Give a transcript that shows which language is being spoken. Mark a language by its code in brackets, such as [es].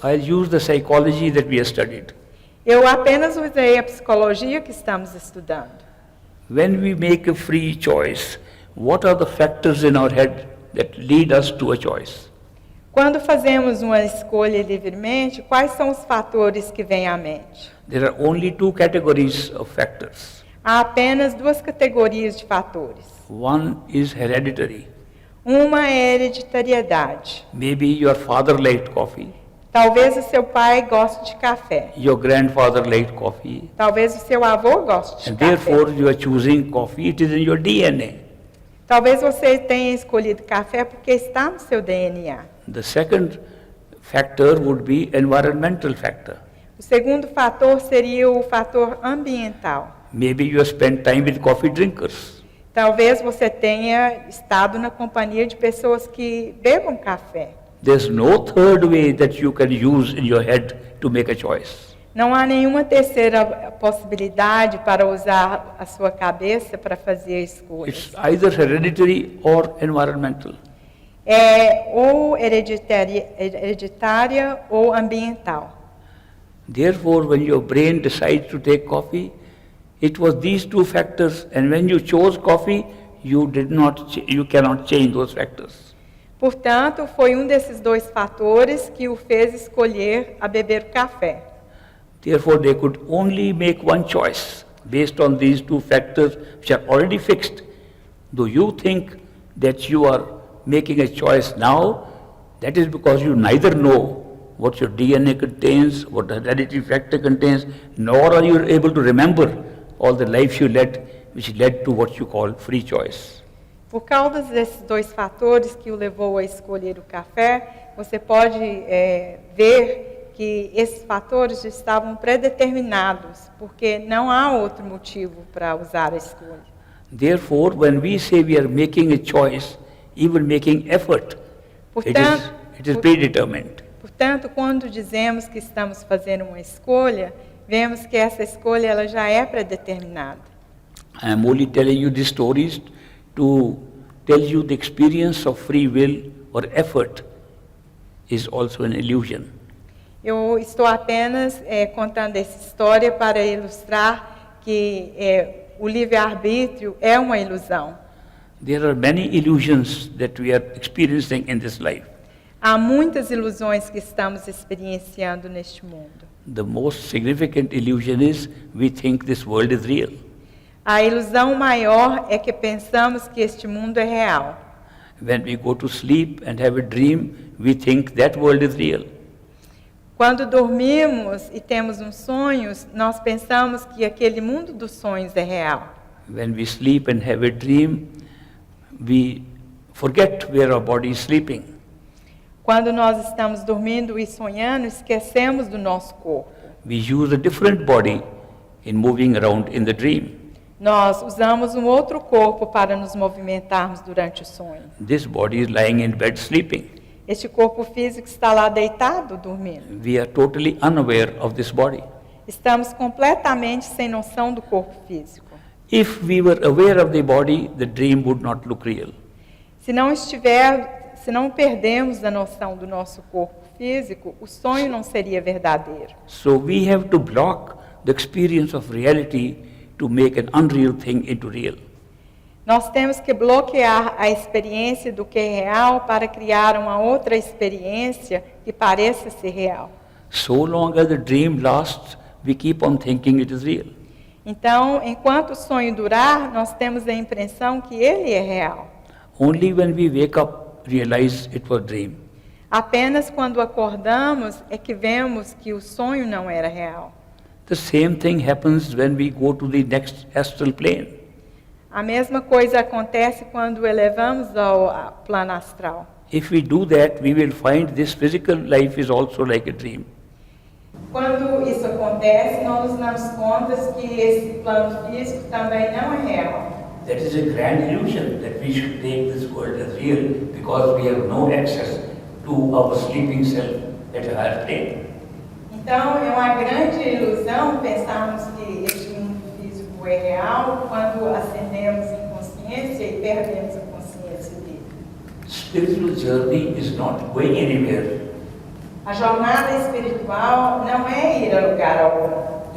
[en] I'll use the psychology that we have studied. [pt] Eu apenas usei a psicologia que estamos estudando. [en] When we make a free choice, what are the factors in our head that lead us to a choice? [pt] Quando fazemos uma escolha livremente, quais são os fatores que vêm à mente? [en] There are only 2 categories of factors. [pt] Há apenas 2 categorias de fatores. [en] One is hereditary. [pt] Uma é hereditariedade. [en] Maybe your father liked coffee, [pt] Talvez o seu pai goste de café. [en] your grandfather liked coffee, [pt] Talvez o seu avô goste de [en] and [pt] café. [en] therefore you are choosing coffee, it is in your DNA. [pt] Talvez você tenha escolhido café porque está no seu DNA. [en] The second factor would be environmental factor. [pt] O segundo fator seria o fator ambiental. [en] Maybe you have spent time with coffee drinkers. [pt] Talvez você tenha estado na companhia de pessoas que bebam café. [en] There's no third way that you can use in your head to make a choice. [pt] Não há nenhuma terceira possibilidade para usar a sua cabeça para fazer escolhas. [en] It's either hereditary or environmental. [pt] É ou hereditária ou ambiental. [en] Therefore, when your brain decides to take coffee, it was these 2 factors, and when you chose coffee, you cannot change those factors. [pt] Portanto, foi um desses 2 fatores que o fez escolher a beber café. [en] Therefore, they could only make one choice based on these 2 factors which are already fixed. Do you think that you are making a choice now? That is because you neither know what your DNA contains, what the hereditary factor contains, nor are you able to remember all the life you led, which led to what you call free choice. [pt] Por causa desses 2 fatores que o levou a escolher o café, você pode ver que esses fatores estavam predeterminados, porque não há outro motivo para usar a escolha. [en] Therefore, when we say we are making a choice, even making effort, it is predetermined. [pt] Portanto, quando dizemos que estamos fazendo uma escolha, vemos que essa escolha ela já é predeterminada. [en] I am only telling you these stories to tell you the experience of free will or effort is also an illusion. [pt] Eu estou apenas contando essa história para ilustrar que o livre-arbítrio é uma ilusão. [en] There are many illusions that we are experiencing in this life. [pt] Há muitas ilusões que estamos experienciando neste mundo. [en] The most significant illusion is we think this world is real. [pt] A ilusão maior é que pensamos que este mundo é real. [en] When we go to sleep and have a dream, we think that world is real. [pt] Quando dormimos e temos sonhos, nós pensamos que aquele mundo dos sonhos é real. [en] When we sleep and have a dream, we forget where our body is sleeping. [pt] Quando nós estamos dormindo e sonhando, esquecemos do nosso corpo. [en] We use a different body in moving around in the dream. [pt] Nós usamos um outro corpo para nos movimentarmos durante o sonho. [en] This body is lying in bed sleeping. [pt] Este corpo físico está lá deitado, dormindo. [en] We are totally unaware of this body. [pt] Estamos completamente sem noção do corpo físico. [en] If we were aware of the body, the dream would not look real. [pt] Se não perdemos a noção do nosso corpo físico, o sonho não seria verdadeiro. [en] So we have to block the experience of reality to make an unreal thing into real. [pt] Nós temos que bloquear a experiência do que é real para criar uma outra experiência que pareça ser real. [en] So long as the dream lasts, we keep on thinking it is real. [pt] Então, enquanto o sonho durar, nós temos a impressão que ele é real. [en] Only when we wake up, realize it was dream. [pt] Apenas quando acordamos é que vemos que o sonho não era real. [en] The same thing happens when we go to the next astral plane. [pt] A mesma coisa acontece quando elevamos ao plano astral. [en] If we do that, we will find this physical life is also like a dream. [pt] Quando isso acontece, nós nos damos conta que esse plano físico também não é real. [en] That is a grand illusion that we should take this world as real because we have no access to our sleeping self at a higher plane. [pt] Então, é uma grande ilusão pensarmos que este mundo físico é real quando ascendemos em consciência e perdemos a consciência dele. [en] Spiritual journey is not going anywhere. [pt] A jornada espiritual não é ir a lugar algum.